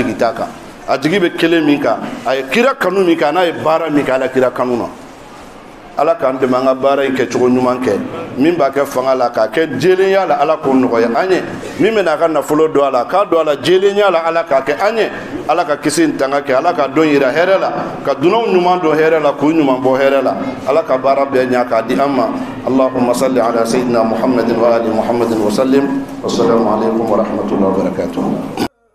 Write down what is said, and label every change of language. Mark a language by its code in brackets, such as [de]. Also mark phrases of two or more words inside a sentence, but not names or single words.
[bm] jigi t'a kan a jigi bɛ kelen min kan a ye kira kanu min kan n'a ye baara min kɛ ala kira kanu na ala k'an dɛmɛ an ka baara in kɛcogo ɲuman kɛ min b'a kɛ fanga la k'a kɛ jɛlenya la ala k'o nɔgɔya an ye min bɛna a ka nafolo don a la k'a don a la jɛlenya la ala k'a kɛ an ye ala ka kisi ni tanga kɛ ala ka dɔn yira hɛrɛ la ka dunanw ɲuman don hɛrɛ la k'u ɲuman bɔ hɛrɛ la ala ka baara bɛɛ ɲa k'a di an ma [ar] اللهم صل على سيدنا محمد وآل محمد وسلم والسلام عليكم ورحمة الله وبركاته